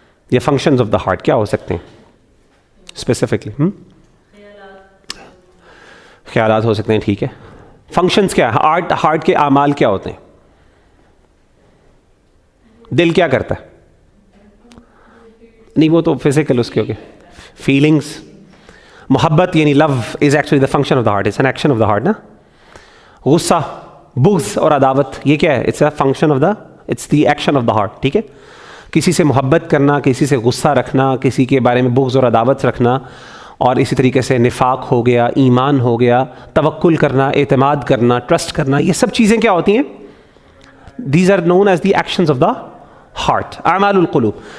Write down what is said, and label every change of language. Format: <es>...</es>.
<ur>یہ functions of the heart کیا ہو سکتے ہیں اسپیسیفکلی؟ خیالات ہو سکتے ہیں، ٹھیک ہے. فنکشنز کیا ہے؟ ہارٹ کے اعمال کیا ہوتے ہیں؟ دل کیا کرتا ہے؟ نہیں وہ تو فزیکل اس کے ہوگے.</ur> <en>Feelings, محبت یعنی love is actually the function of the heart, it's an action of the heart نا.</en> <ur>غصہ، بغض اور عداوت یہ کیا ہے؟</ur> <en>It's a function of the, it's the action of the heart. ٹھیک ہے.</en> <ur>کسی سے محبت کرنا، کسی سے غصہ رکھنا، کسی کے بارے میں بغض اور عداوت رکھنا، اور اسی طریقے سے نفاق ہو گیا، ایمان ہو گیا، توکل کرنا، اعتماد کرنا، ٹرسٹ کرنا، یہ سب چیزیں کیا ہوتی ہیں؟</ur> <en>these are known as the actions of the heart,</en> <ur>اعمال القلوب.</ur>